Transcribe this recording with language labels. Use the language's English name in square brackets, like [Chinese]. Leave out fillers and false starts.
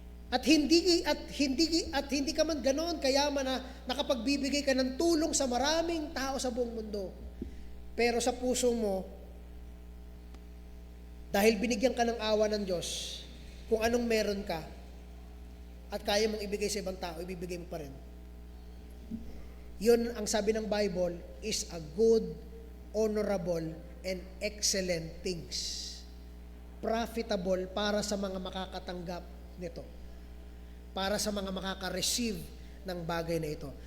[Filipino] At hindi ka man ganoon kayaman na nakapagbibigay ka ng tulong sa maraming tao sa buong mundo. Pero sa puso mo, dahil binigyan ka ng awa ng Diyos, kung anong meron ka, at kaya mong ibigay sa ibang tao, ibibigay mo pa rin. Yun ang sabi ng Bible [English] is a good, honorable, and excellent things. [Filipino] Profitable para sa mga makakatanggap nito. Para sa mga makaka-receive ng bagay na ito.